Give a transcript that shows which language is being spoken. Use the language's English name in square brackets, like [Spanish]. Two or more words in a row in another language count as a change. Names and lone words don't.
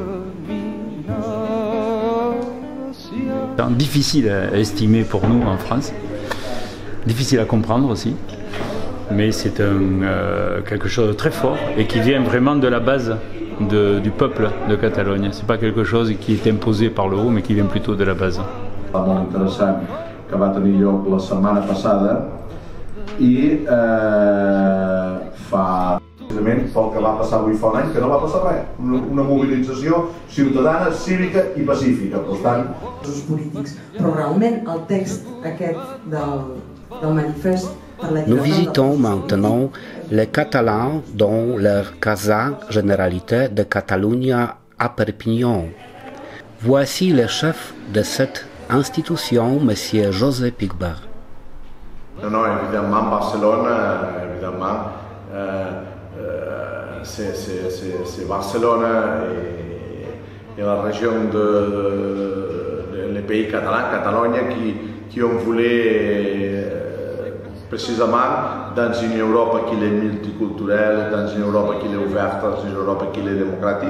[French] Difficile à estimer pour nous en France, difficile à comprendre aussi, mais c'est quelque chose de très fort et qui vient vraiment de la base du peuple de Catalogne. C'est pas quelque chose qui est imposé par le haut, mais qui vient plutôt de la base. [Catalan] Molt interessant que va tenir lloc la setmana passada i fa precisament pel que va passar avui fa un any, que no va passar res, una mobilització ciutadana, cívica i pacífica. Per tant, els polítics, però realment el text aquest del manifest per la llibertat... [French] Nous visitons maintenant les Catalans dans leur Casa Généralité de Catalunya à Perpignan. Voici le chef de cette institution, M. José Pigbert. Non, évidemment, Barcelone, évidemment, c'est Barcelone et la région les pays catalans, Catalogne, qui ont voulu précisément dans une Europe qui est multiculturelle, dans une Europe qui est ouverte, dans une Europe qui est démocratique.